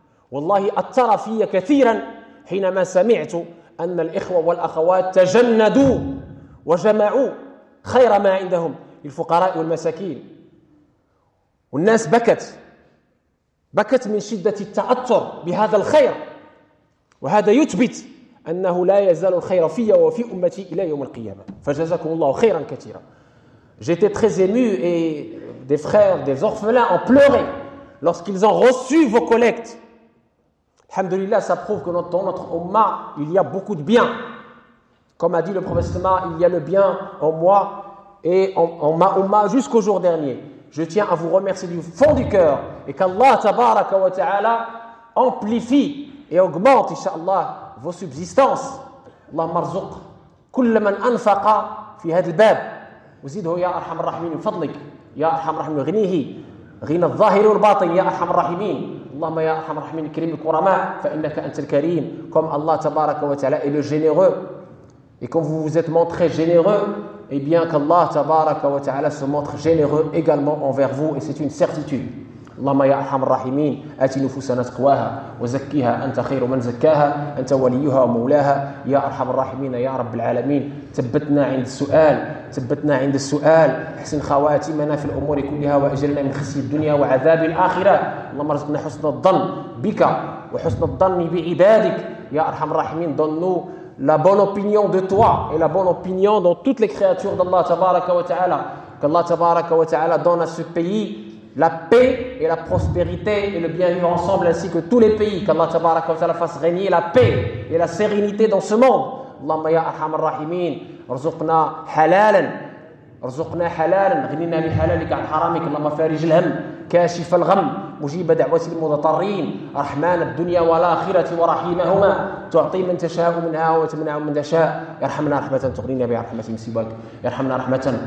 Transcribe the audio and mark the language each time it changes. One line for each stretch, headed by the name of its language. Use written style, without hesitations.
Arabic: والله أثر في كثيرا حينما سمعت أن الإخوة والأخوات تجندوا وجمعوا خير ما عندهم للفقراء والمساكين والناس بكت من شدة التأثر بهذا الخير. وهذا يثبت أنه لا يزال الخير في وفي أمتي إلى يوم القيامة. فجزاكم الله خيرا كثيرا.
French: J'étais très ému et des frères, des orphelins ont pleuré lorsqu'ils ont reçu vos collectes. Alhamdulillah, ça prouve que dans notre Ummah, il y a beaucoup de bien. Comme a dit le prophète Sama, il y a le bien en moi et en ma Ummah jusqu'au jour dernier. Je tiens à vous remercier du fond du cœur et qu'Allah tabaraka wa ta'ala amplifie et augmente, inshallah, vos subsistances.
Arabic: اللهم ارزق كل من انفق في هذا الباب وزيده يا ارحم الراحمين من فضلك يا ارحم الراحمين غنيه غنى الظاهر والباطن يا ارحم الراحمين. اللهم يا ارحم الراحمين كريم الكرماء فانك انت الكريم.
French: Comme Allah تبارك وتعالى est le généreux et comme vous vous êtes montré généreux, et bien qu'Allah تبارك وتعالى se montre généreux également envers vous, et c'est une certitude.
Arabic: اللهم يا أرحم الراحمين آت نفوسنا تقواها وزكيها أنت خير من زكاها أنت وليها ومولاها يا أرحم الراحمين يا رب العالمين. ثبتنا عند السؤال حسن خواتمنا في الأمور كلها وأجلنا من خزي الدنيا وعذاب الآخرة. اللهم ارزقنا حسن الظن بك وحسن الظن بعبادك يا أرحم الراحمين.
French: ظنوا la bonne opinion de toi et la bonne opinion dans toutes les créatures d'Allah تبارك وتعالى. que Allah تبارك وتعالى donne à ce pays la paix et la prospérité et le bien-vivre ensemble, ainsi que tous les pays. Qu'Allah tabarak wa ta'ala fasse régner la paix et la sérénité dans ce monde.
Arabic: Allahumma ya arham ar-rahimin, arzuqna halalan. ارزقنا حلالا غننا لحلالك عن حرامك اللهم فارج الهم كاشف الغم مجيب دعوة المضطرين رحمن الدنيا والآخرة ورحيمهما تعطي من تشاء منها وتمنع من تشاء ارحمنا رحمة تغنينا برحمة سواك ارحمنا رحمة